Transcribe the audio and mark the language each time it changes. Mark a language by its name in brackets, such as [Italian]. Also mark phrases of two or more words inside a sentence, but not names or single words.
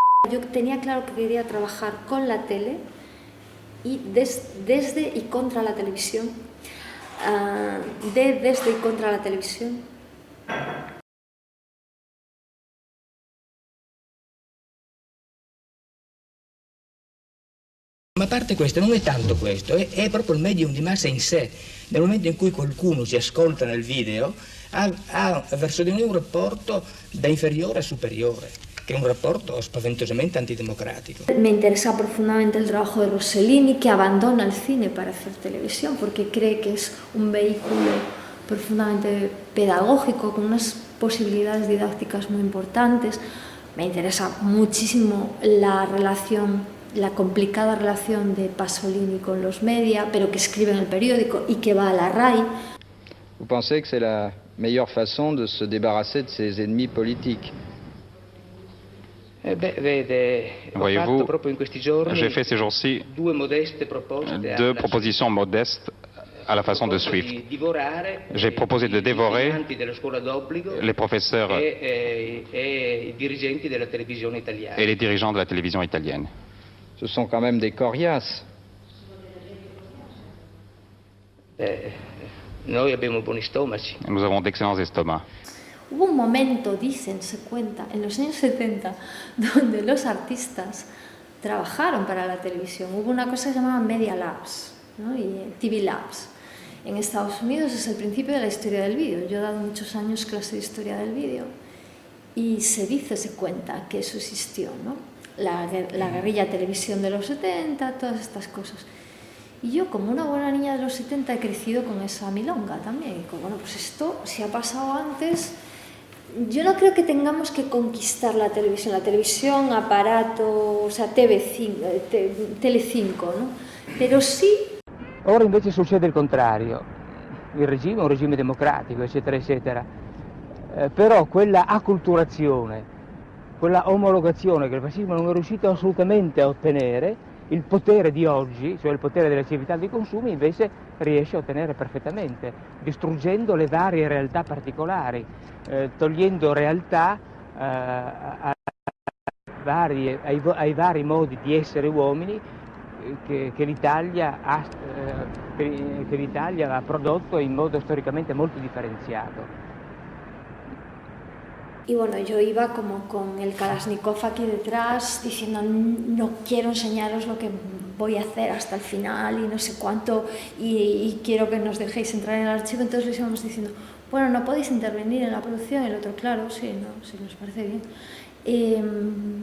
[Spanish] yo tenía claro que quería trabajar con la tele y desde y contra la televisión, desde y contra la televisión. [Italian] Ma a parte questo, non è tanto questo, è proprio il medium di massa in sé. Nel momento in cui qualcuno si ascolta nel video, ha verso di noi un rapporto da inferiore a superiore, che è un rapporto spaventosamente antidemocrático. [Spanish] Me interesa profundamente el trabajo de Rossellini, que abandona el cine para hacer televisión porque cree que es un vehículo profundamente pedagógico, con unas posibilidades didácticas muy importantes. Me interesa muchísimo la complicada relación de Pasolini con los media, pero que escribe en el periódico y que va a la RAI. [French] Vous pensez que c'est la meilleure façon de se débarrasser de ses ennemis politiques? Voyez-vous, j'ai fait ces jours-ci deux propositions modestes à la façon de Swift. J'ai proposé de dévorer les professeurs et les dirigeants de la télévision italienne. Ce sont quand même des coriaces. Nous avons d'excellents estomacs. [Spanish] Hubo un momento, dicen, se cuenta, en los años 70, donde los artistas trabajaron para la televisión. Hubo una cosa que se llamaba Media Labs, ¿no? Y TV Labs. En Estados Unidos es el principio de la historia del vídeo. Yo he dado muchos años clase de historia del vídeo y se dice, se cuenta que eso existió, ¿no? La guerrilla televisión de los 70, todas estas cosas. Y yo, como una buena niña de los 70, he crecido con esa milonga también. Y como, bueno, pues esto, si ha pasado antes, yo no creo que tengamos que conquistar la televisión, aparato, o sea, Telecinco, ¿no? Pero sí. [Italian] Ora invece succede il contrario. Il regime è un regime democratico, eccetera, eccetera. Però quella acculturazione, quella omologazione che il fascismo non è riuscito assolutamente a ottenere, il potere di oggi, cioè il potere della civiltà dei consumi, invece riesce a ottenere perfettamente, distruggendo le varie realtà particolari, togliendo realtà ai vari modi di essere uomini che l'Italia ha prodotto in modo storicamente molto differenziato. [Spanish] Y bueno, yo iba como con el Kalashnikov aquí detrás diciendo no quiero enseñaros lo que voy a hacer hasta el final y no sé cuánto y quiero que nos dejéis entrar en el archivo. Entonces les íbamos diciendo, bueno, no podéis intervenir en la producción. Y el otro, claro, sí, no, sí, nos parece bien.